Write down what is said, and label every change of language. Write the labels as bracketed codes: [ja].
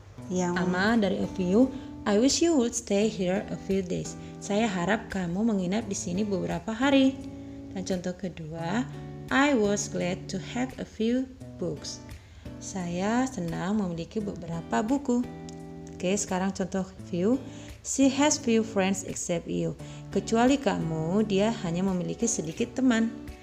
[id] Yang pertama dari [en] a few, I wish you would stay here a few days. [id] Saya harap kamu menginap di sini beberapa hari. Dan contoh kedua, [en] I was glad to have a few books. [id] Saya senang memiliki beberapa buku. Oke, sekarang contoh few. [en] She has few friends except you. [id] Kecuali kamu, dia hanya memiliki sedikit teman.